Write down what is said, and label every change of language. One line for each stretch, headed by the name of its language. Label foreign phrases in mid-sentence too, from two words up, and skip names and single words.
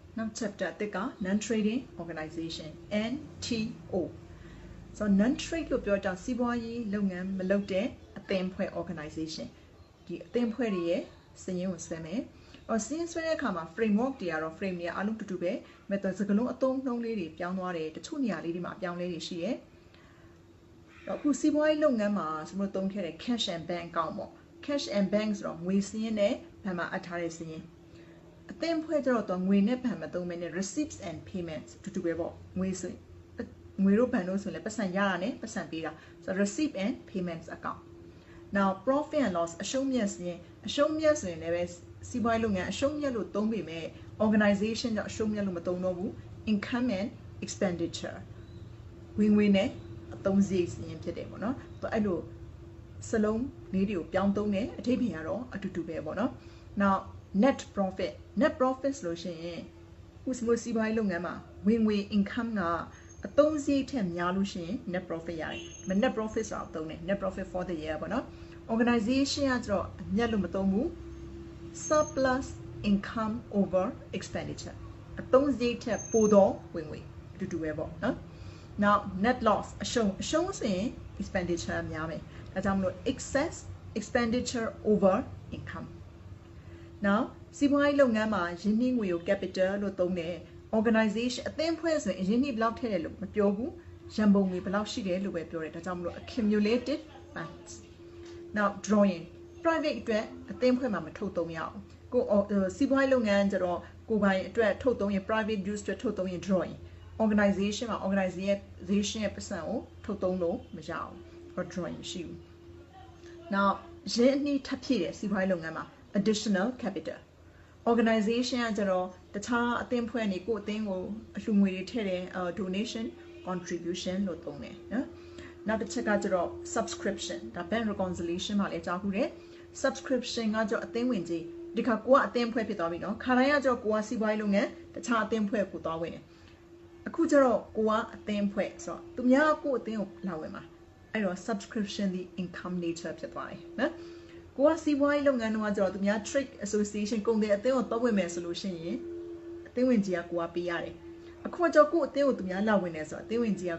Burmese: နောက် chapter 1က
English: non-trading organization NTO so non-trade
Burmese: လို့ပြောတာစီးပွားရေးလုပ်ငန်းမလုပ်တဲ့အသင်းဖွဲ့ organization ဒီအသင်းဖွဲ့တွေရဲ့စာရင်းကိုဆွဲမယ်စာရင်းဆွဲတဲ့အခါမှာ framework တွေကတော့ frame တွေအားလုံးတူတူပဲ method စကားလုံးအသုံးနှုန်းလေးတွေပြောင်းသွားတယ်တချို့နေရာလေးတွေမှာအပြော င်းလဲတွေရှိတယ်အခုစီးပွားရေးလုပ်ငန်းမှာကျွန်တော်သုံးခဲ့တဲ့
English: cash and bank account
Burmese: ပေါ့
English: cash and bank
Burmese: ဆိုတော့ငွေစည်းရင်းနဲ့ဘဏ်မှာအပ်ထားတဲ့စည်းရင်းအသင်းဖွဲ့ကြတော့ငွေနဲ့ဘဏ်မသုံးဘဲနဲ့ receipts
English: and payments
Burmese: တူတူပဲပေါ့ငွေဆိုငွေတို့ဘဏ်တို့ဆိုရင်လည်းပတ်စံရတာနဲ့ပတ်စံပေးတာဆို
English: receipt and payments account now profit and loss
Burmese: အရှုံးမြတ်စည်းရင်းအ ရှုံးမြတ်ဆိုရင်လည်းစီးပွားရေးလုပ်ငန်းအရှုံးမြတ်လို့သုံးပေမဲ့ organization ကြောင့်အရှုံးမြတ်လို့မသုံးတော့ဘူး
English: income and expenditure
Burmese: ဝင် ငွေနဲ့အသုံးစရိတ်စည်းရင်းဖြစ်တယ်ပေါ့နော်အဲ့လိုစလုံးလေးတွေကိုပြောင်းသုံးတယ်အထိပ္ပယ်ကတော့အတူတူပဲပေါ့နော်
English: now net profit
Burmese: ဆိုလို့ရှိရင်ဥစမိုစီးပွားရေးလုပ်ငန်းမှာဝင်ငွေ income ကအသုံးစရိတ်ထက်များလို့ရှိရင်
English: net profit
Burmese: ရတယ်ဒါပေမဲ့
English: net profit
Burmese: ဆိုတာအသုံးတယ်
English: net profit for the year
Burmese: ပေါ့နော် organization ကကျတော့အမြတ်လို့မသုံးဘူး
English: surplus income over expenditure
Burmese: အသုံးစရိတ်ထက်ပိုသောဝင်ငွေအတူတူပဲပေါ့နော်
English: now net loss
Burmese: အရှုံးဆိုရင် expenditure များမယ်ဒါကြောင့်မလို့
English: excess expenditure over income
Burmese: now စီးပွားရေးလုပ်ငန်းမှာရင်းနှီးငွေကို capital လို့သုံးတယ် organization အသင်းဖွဲ့ဆိုရင်ရင်းနှီးဘယ်လောက်ထည့်တယ်လို့မပြောဘူးရန်ပုံငွေဘယ်လောက်ရှိတယ်လို့ပဲပြောတယ်ဒါကြောင့်မလို့
English: accumulated funds now drawing private
Burmese: အတွက်အသင်းဖွဲ့မှာမထုတ်သုံးရအောင်ကိုစီးပွားရေးလုပ်ငန်းကျတော့ကိုပိုင်အတွက်ထုတ်သုံးရင်
English: private use
Burmese: အတွက်ထုတ်သုံးရင်
English: drawing organization
Burmese: မှာ organization ရဲ့ပတ်စံကိုထုတ်သုံးလို့မရအောင် drawing မရှိဘူး now ရင်းနှီးထပ်ဖြည့်တယ်စီးပွားရေးလုပ်ငန်းမှာ
English: additional capital organization
Burmese: ကကျတော့တခြားအသင်းဖွဲ့နေကိုအသင်းကိုအလှူငွေတွေထည့်တယ်
English: donation contribution
Burmese: လို့သုံးတယ်နော်နောက် တစ်ချက်ကကျတော့ subscription ဒါ
English: bank reconciliation
Burmese: မှာလည်းကြားခုတယ် subscription ကကျတော့အသင်းဝင်ကြီးဒီခါကိုကအသင်းဖွဲ့ဖြစ်သွားပြီနော်ခါတိုင်းကကျတော့ကိုကစီးပွားရေးလုပ်ငန်းတခြားအသင်းဖွဲ့ကိုသွားဝင်တယ်အခုကျတော့ကိုကအသင်းဖွဲ့ဆိုတော့သူများကိုအသင်းကိုလာဝင်မှာအဲ့တော့ subscription ဒီ
English: income nature
Burmese: ဖြစ်သွားတယ်နော်ကိုကစီးပွားရေးလုပ်ငန်းတော့ကျတော့သူများ
English: trade association
Burmese: ကုန်တဲ့အသင်းကိုသွားဝင်မယ်ဆိုလို့ရှိရင်အသင်းဝင်ကြီးကကိုကပေးရတယ်အခုကျတော့ကိုအသင်းကိုသူများလာဝင်နေဆိုတော့အသင်းဝင်ကြီးက